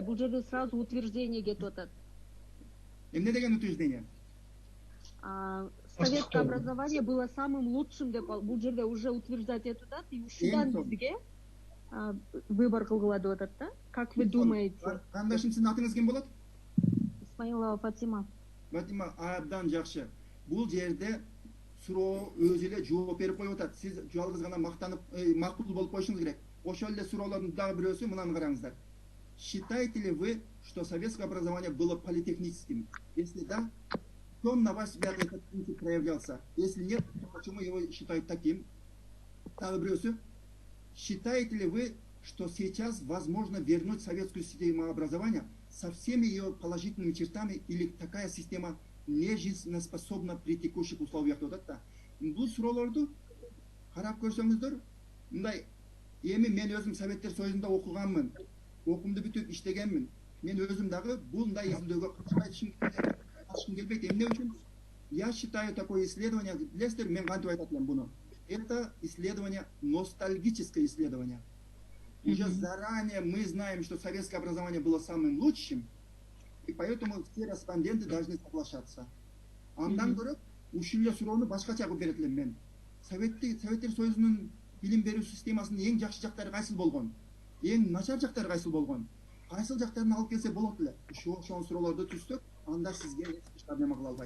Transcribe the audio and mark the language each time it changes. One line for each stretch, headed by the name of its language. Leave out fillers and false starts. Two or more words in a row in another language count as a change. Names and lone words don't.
Kyrgyz: Бул жерде
Russian: сразу утверждение
Kyrgyz: кетип атат. Эмне деген утверждение?
Russian: Советское образование было самым лучшим
Kyrgyz: деп бул жерде
Russian: уже утверждать
Kyrgyz: этип атат. И ушудан бизге выбор кылгыла деп атат да.
Russian: Как вы думаете?
Kyrgyz: Кандашым, сиздин атыңыз ким болот? Исмаилова Фатима. Батима, абдан жакшы. Бул жерде суроо өзү эле жооп берип коюп атат. Сиз жалгыз гана мактанып, макул болуп коюшуңуз керек. Ошол эле суроолордун дагы бирөөсү, мынаны караңыздар.
Russian: Считаете ли вы, что советское образование было политехническим? Если да, в чем, на ваш взгляд, этот принцип проявлялся? Если нет, то почему его считают таким?
Kyrgyz: Дагы бирөөсү.
Russian: Считаете ли вы, что сейчас возможно вернуть советскую систему образования со всеми ее положительными чертами, или такая система не жизнеспособна при текущих условиях? Вот это.
Kyrgyz: Бул суроолорду карап көрсөңүздөр, мындай, эми мен өзүм Советтер Союзунда окуганмын, окуумду бүтүп иштегенмин. Мен өзүм дагы мындай изилдөөгө катышкым келбейт. Эмне үчүн?
Russian: Я считаю такое исследование,
Kyrgyz: билесиздер, мен кантип айтат элем буну.
Russian: Это исследование, ностальгическое исследование. Уже заранее мы знаем, что советское образование было самым лучшим, и поэтому все респонденты должны соглашаться.
Kyrgyz: Андан көрөк, ушул эле суроону башкача кылып берет элем мен. Советтер Союзунун билим берүү системасынын эң жакшы жактары кайсыл болгон? Эң начар жактары кайсыл болгон? Кайсыл жактарын алып келсе болот эле. Ошол суроолорду түзсөк, анда сизге эч проблема кыла албайт.